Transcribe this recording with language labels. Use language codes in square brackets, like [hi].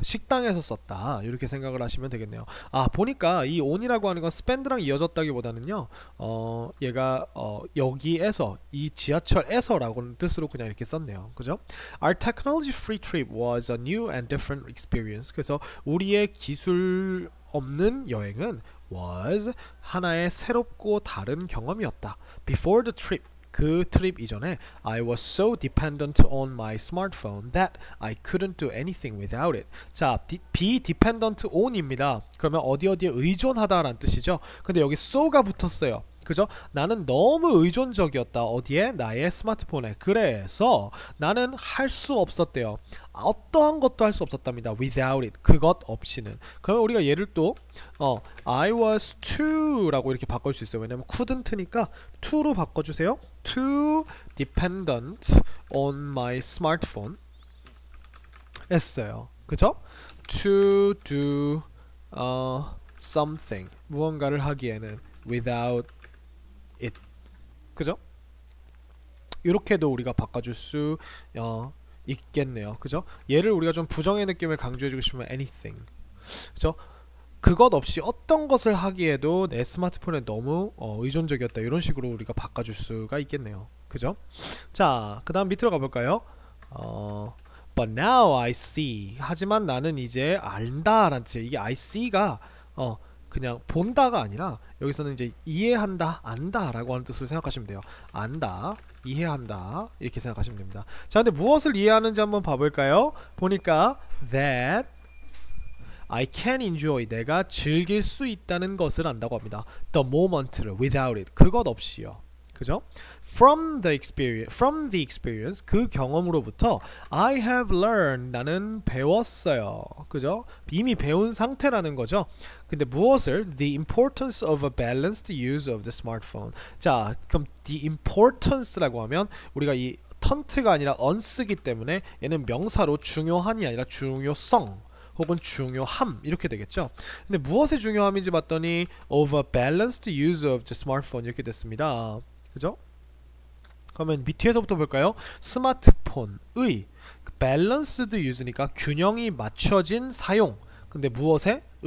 [ko] 식당에서 썼다. 이렇게 생각을 하시면 되겠네요. 보니까 이 on이라고 하는 건 spend랑 이어졌다기보다는요 얘가 여기에서 이 지하철에서 라고는 뜻으로 그냥 이렇게 썼네요. 그죠? [en] Our technology free trip was a new and different experience. [ko] 그래서 우리의 기술 없는 여행은 was 하나의 새롭고 다른 경험이었다. [en] Before the trip [ko] 그 트립 이전에 [en] I was so dependent on my smartphone that I couldn't do anything without it. [ko] 자, be dependent on입니다. 그러면 어디에 의존하다라는 뜻이죠. 근데 여기 so가 붙었어요. 그죠? 나는 너무 의존적이었다. 어디에? 나의 스마트폰에. 그래서 나는 할 수 없었대요. 어떠한 것도 할 수 없었답니다. without it. 그것 없이는. 그러면 우리가 얘를 또 I was too 라고 이렇게 바꿀 수 있어요. 왜냐면 couldn't니까 to로 바꿔주세요. too dependent on my smartphone 했어요. 그죠? to do something 무언가를 하기에는 without it 그죠? 이렇게도 우리가 바꿔줄 수 있겠네요. 그죠? 얘를 우리가 좀 부정의 느낌을 강조해주고 싶으면 anything 그죠? 그것 없이 어떤 것을 하기에도 내 스마트폰에 너무 의존적이었다. 이런 식으로 우리가 바꿔줄 수가 있겠네요. 그죠? 자, 그 다음 밑으로 가볼까요? [en] But now I see [ko] 하지만 나는 이제 안다 라는 뜻이에요. 이게 I see가 그냥 본다가 아니라 여기서는 이제 이해한다, 안다 라고 하는 뜻으로 생각하시면 돼요. 안다, 이해한다 이렇게 생각하시면 됩니다. 자, 근데 무엇을 이해하는지 한번 봐볼까요? 보니까 [en] that I can enjoy [ko] 내가 즐길 수 있다는 것을 안다고 합니다. The moment를 without it 그것 없이요. 그죠? [en] From the experience, [ko] 그 경험으로부터 [en] I have learned, [ko] 나는 배웠어요. 그죠? 이미 배운 상태라는 거죠. 근데 무엇을? [en] The importance of a balanced use of the smartphone. [ko] 자, 그럼 the importance라고 하면 우리가 이 턴트가 아니라 un쓰기 때문에 얘는 명사로 중요한이 아니라 중요성 혹은 중요함 이렇게 되겠죠. 근데 무엇의 중요함인지 봤더니 [en] of a balanced use of the smartphone [ko] 이렇게 됐습니다. 그죠? 그러면 밑에서부터 볼까요? 스마트폰의 balanced use니까 균형이 맞춰진 사용. 근데 무엇에?